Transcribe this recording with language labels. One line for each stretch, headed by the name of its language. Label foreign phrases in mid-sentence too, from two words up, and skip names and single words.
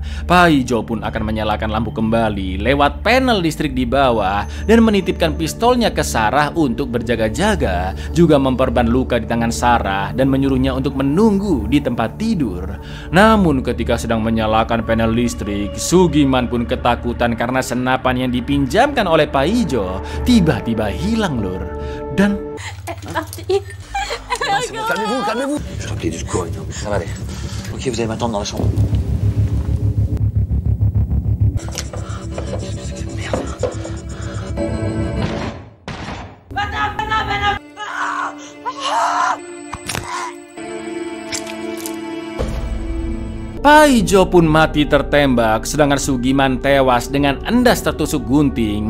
Indonesian: Paijo pun akan menyalakan lampu kembali lewat panel listrik di bawah dan menitipkan pistolnya ke Sarah untuk berjaga-jaga, juga memperban luka di tangan Sarah dan menyuruhnya untuk menunggu di tempat tidur. Namun ketika sedang menyalakan panel listrik, Sugiman pun ketakutan karena senapan yang dipinjamkan oleh Paijo tiba-tiba hilang lur. Dan
French: Calmez-vous, calmez-vous. Je vais appeler du secours, ça va aller. Ok, vous allez m'attendre dans la chambre.
Indonesian: Paijo pun mati tertembak, sedangkan Sugiman tewas dengan endas tertusuk gunting.